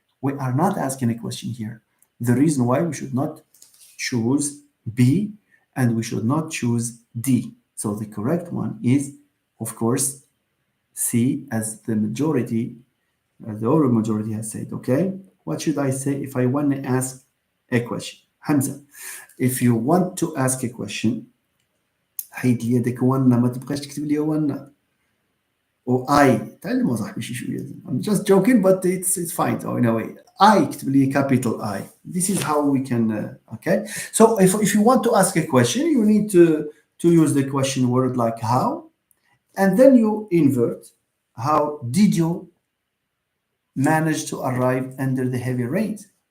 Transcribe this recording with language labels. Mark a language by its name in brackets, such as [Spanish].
[English] We are not asking a question here. The reason why we should not choose B and we should not choose D. So the correct one is, of course, C, as the majority, the overall majority has said. Okay, what should I say if I want to ask a question? [Arabic] Hamza, [English] if you want to ask a question, [Arabic] حيد لي هذاك وانا ما تبقاش تكتب لي وانا او اي تعلموا صاحبي شي شويه. [English] I'm just joking, but it's fine. So in a way, I [Arabic] اكتب لي [English] capital I. This is how we can okay. So if you want to ask a question, you need to use the question word like how, and then you invert. How did you manage to arrive under the heavy rains?